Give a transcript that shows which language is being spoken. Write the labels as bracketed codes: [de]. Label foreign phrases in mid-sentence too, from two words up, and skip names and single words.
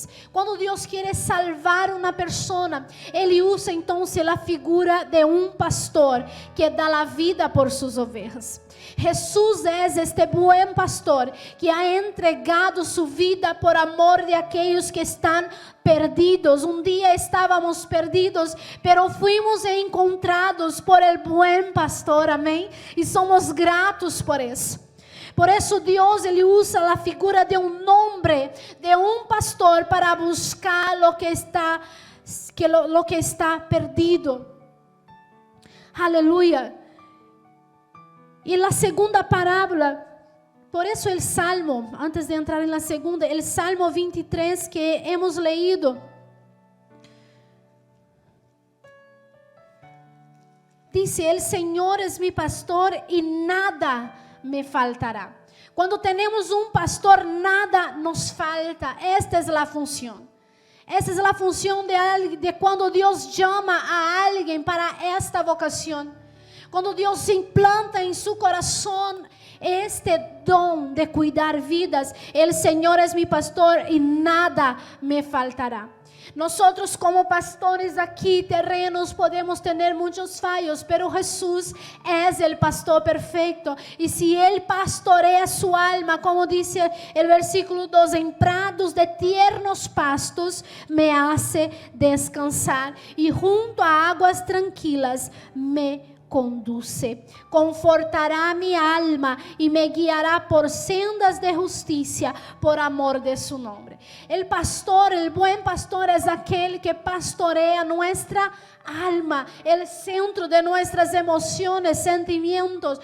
[pt] Quando Deus quer salvar uma pessoa, Ele usa então a figura de um pastor que dá a vida por suas ovelhas. Jesus é este bom pastor que ha entregado sua vida por amor de aqueles que estão perdidos. Um dia estávamos perdidos, [es] pero fuimos encontrados por el [pt] bom pastor, amém? E somos gratos por isso. Por isso Deus ele usa a figura de um homem, de um pastor para buscar [es] lo que [pt] está perdido. Aleluia. E a segunda parábola, por isso o Salmo, antes de entrar na segunda, o Salmo 23 que [es] hemos leído, [pt] diz: [es] "El Senhor es mi pastor [pt] e nada me faltará." Quando temos um pastor, nada nos falta. Esta é a função. Esta é a função de quando Deus chama a alguém para esta vocação. Quando Deus implanta em seu coração este dom de cuidar vidas, [es] el Senhor es mi pastor [pt] e nada me faltará. Nós como pastores aqui terrenos podemos ter muitos fallos, [es] pero Jesús es el pastor [pt] perfeito. E se Ele [es] pastorea su alma, como dice el versículo 2, en prados de tiernos pastos me hace descansar e [pt] junto a águas tranquilas [es] me conduce, confortará mi alma y me guiará por sendas de justicia por amor de su nombre. El pastor, el buen pastor es aquel que pastorea nuestra alma, el centro de nuestras emociones, sentimientos.